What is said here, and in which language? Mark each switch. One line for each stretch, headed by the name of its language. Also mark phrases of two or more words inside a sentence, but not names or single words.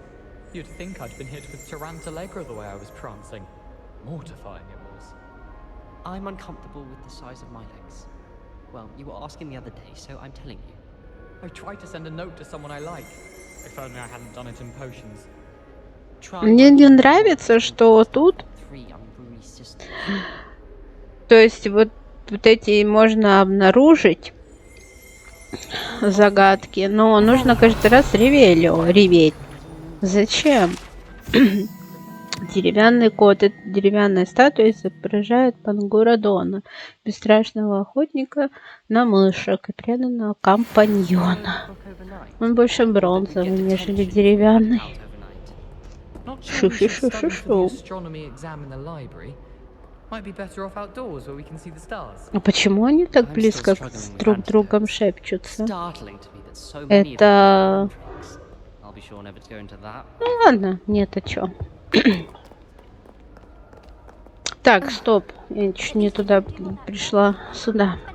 English: You'd think I'd been hit with Tarantalegra the way I was prancing. Mortifying it was. I'm uncomfortable with the size of my legs. Well, you were asking the other day, so I'm telling you. I tried to send a note to someone I like. If only I hadn't done it in potions.
Russian: Мне не нравится, что тут, то есть вот эти можно обнаружить загадки, но нужно каждый раз реветь. Зачем? Деревянный кот. Эта деревянная статуя изображает Пангурадона, бесстрашного охотника на мышек и преданного компаньона. Он больше бронзовый, нежели деревянный. Шу-шу-шу-шу-шу. А почему они так близко друг с другом шепчутся? Это... Ну ладно, нет, а чё? Так, стоп. Я чуть не туда пришла. Сюда.